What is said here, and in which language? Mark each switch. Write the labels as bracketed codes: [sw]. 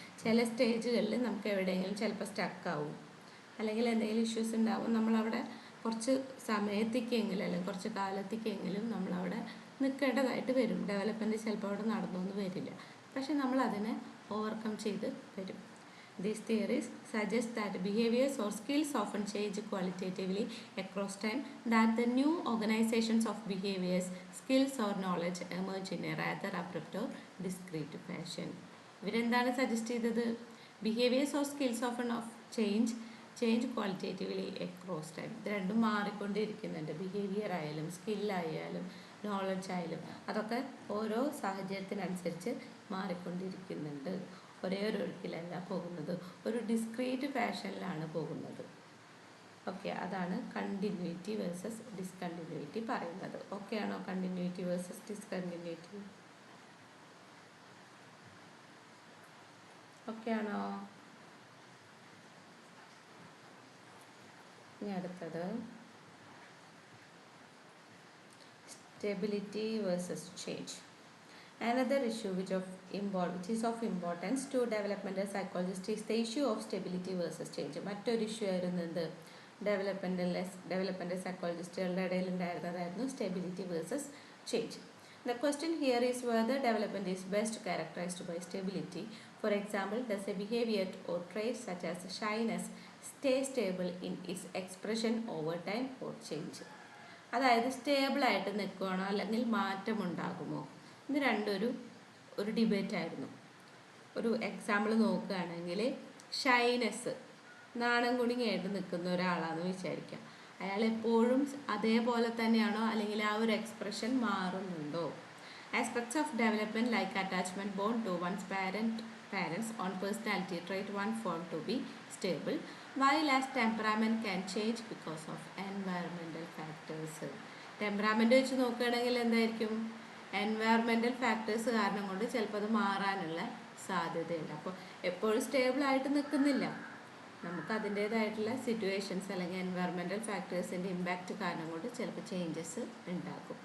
[ml] ചില സ്റ്റേജുകളിൽ നമുക്ക് എവിടെയെങ്കിലും ചിലപ്പോൾ സ്റ്റക്കാവും, അല്ലെങ്കിൽ എന്തെങ്കിലും ഇഷ്യൂസ് ഉണ്ടാവും. നമ്മളവിടെ കുറച്ച് സമയത്തേക്കെങ്കിലും അല്ലെങ്കിൽ കുറച്ച് കാലത്തേക്കെങ്കിലും നമ്മളവിടെ നിൽക്കേണ്ടതായിട്ട് വരും. ഡെവലപ്മെൻറ്റ് ചിലപ്പോൾ അവിടെ നടന്നൊന്നും വരില്ല, പക്ഷെ നമ്മൾ അതിനെ ഓവർകം ചെയ്ത് വരും. [en] These theories suggest that behaviors or skills often change qualitatively across time, that the new organizations of behaviors, skills or knowledge emerge in a rather abrupt or discrete fashion. [ml] ഇവരെന്താണ് suggest ചെയ്തത്? [en] Behaviours or skills often of change qualitatively across time. [ml] ഇത് രണ്ടും മാറിക്കൊണ്ടിരിക്കുന്നുണ്ട്. Behaviour ആയാലും സ്കില്ലായാലും knowledge ആയാലും അതൊക്കെ ഓരോ സാഹചര്യത്തിനനുസരിച്ച് മാറിക്കൊണ്ടിരിക്കുന്നുണ്ട്. ഒരേ ഒരു ഒഴുക്കിലല്ല പോകുന്നത്, ഒരു ഡിസ്ക്രീറ്റ് ഫാഷനിലാണ് പോകുന്നത്. ഓക്കെ, അതാണ് കണ്ടിന്യൂറ്റി വേഴ്സസ് ഡിസ്കണ്ടിന്യൂറ്റി പറയുന്നത്. ഓക്കെ ആണോ? കണ്ടിന്യൂറ്റി വേഴ്സസ് ഡിസ്കണ്ടിന്യൂറ്റി ഓക്കെ ആണോ? ഇനി അടുത്തത് stability versus change. [en] Another issue which is of importance to developmental psychologists is the issue of stability versus change. [ml] മറ്റൊരു ഇഷ്യൂ ആയിരുന്നത് ഡെവലപ്മെൻറ്റൽ സൈക്കോളജിസ്റ്റുകളുടെ ഇടയിൽ ഉണ്ടായിരുന്നതായിരുന്നു stability versus change. [en] The question here is whether development is best characterized by stability. For example, does a behavior or trait such as shyness stay stable in its expression over time or change. [ml] അതായത് സ്റ്റേബിളായിട്ട് നിൽക്കുകയാണോ അല്ലെങ്കിൽ മാറ്റമുണ്ടാകുമോ, ഇത് രണ്ടൊരു debate ആയിരുന്നു. ഒരു example നോക്കുകയാണെങ്കിൽ ഷൈനെസ്, നാണം കുണുങ്ങിയായിട്ട് നിൽക്കുന്ന ഒരാളാണെന്ന് വിചാരിക്കാം. അയാൾ എപ്പോഴും അതേപോലെ തന്നെയാണോ അല്ലെങ്കിൽ ആ ഒരു expression മാറുന്നുണ്ടോ? [en] Aspects of development like attachment bond to one's parents on personality trait one found to be stable, while as temperament can change because of environmental factors. [ml] ടെമ്പറാമെൻ്റ് വെച്ച് നോക്കുകയാണെങ്കിൽ എന്തായിരിക്കും, എൻവയറമെൻ്റൽ ഫാക്ടേഴ്സ് കാരണം കൊണ്ട് ചിലപ്പോൾ അത് മാറാനുള്ള സാധ്യതയുണ്ട്. അപ്പോൾ എപ്പോഴും സ്റ്റേബിളായിട്ട് നിൽക്കുന്നില്ല, നമുക്ക് അതിൻ്റേതായിട്ടുള്ള സിറ്റുവേഷൻസ് അല്ലെങ്കിൽ എൻവയറമെൻ്റൽ ഫാക്ടേഴ്സിൻ്റെ ഇമ്പാക്റ്റ് കാരണം കൊണ്ട് ചിലപ്പോൾ ചേഞ്ചസ് ഉണ്ടാക്കും.